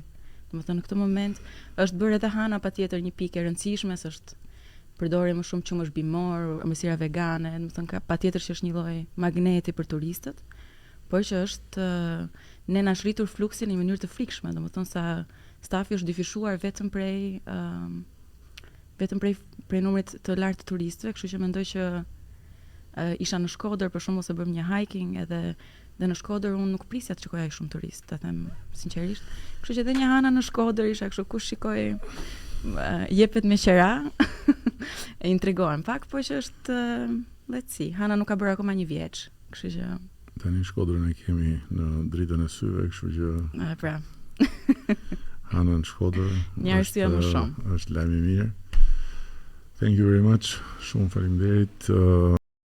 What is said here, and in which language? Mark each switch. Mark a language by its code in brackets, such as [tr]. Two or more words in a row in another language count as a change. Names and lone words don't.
[sq] Domethënë në këtë moment është bërë edhe Hana patjetër një pikë e rëndësishme, s'është përdorje më shumë qumësh bimor, ëmbëlsira vegane, domethënë ka patjetër që është një lloj magneti për turistët, por që është ne na shritur fluksin në mënyrë të frikshme, domethënë sa stafi është dyfishuar vetëm prej numrit të lartë të turistëve, kështu që mendoj që isha në Shkodër për shembull se bëm një hiking edhe në Shkodër unë nuk prisja të shikoja shumë turist, ta them sinqerisht. Kështu që edhe një Hana në Shkodër isha kështu kush shikoi jepet me qera e intrigohen pak, po që është [en] let's see, [sq] Hana nuk ka bërë akoma 1 vjeç, kështu që tani Shkodrën e kemi në dritën e syve, kështu që pra. Hana në Shkodër një arsye më shumë. Është lajm i mirë. [en] Thank you very much. [sq] Shumë faleminderit.